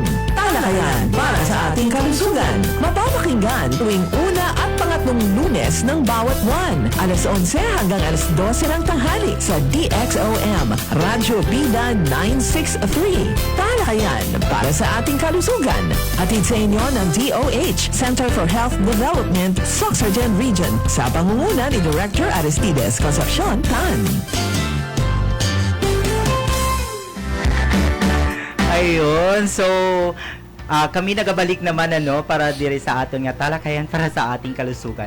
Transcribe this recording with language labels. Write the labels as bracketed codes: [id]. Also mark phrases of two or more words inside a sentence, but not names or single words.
[tl] Talakayan para sa ating kalusugan. Mapapakinggan tuwing una at pangatlong Lunes ng bawat buwan. Alas 11 hanggang alas 12 ng tanghali sa DXOM, Radyo Bida 963. Talakayan para sa ating kalusugan. Hatid sa inyo ng DOH, Center for Health Development, Soc-Surgeon Region, sa pangunguna ni Director Aristides Concepcion Tan. [hil] Ayun, so kami nagabalik naman para dire sa aton nga talakayan para sa ating kalusugan.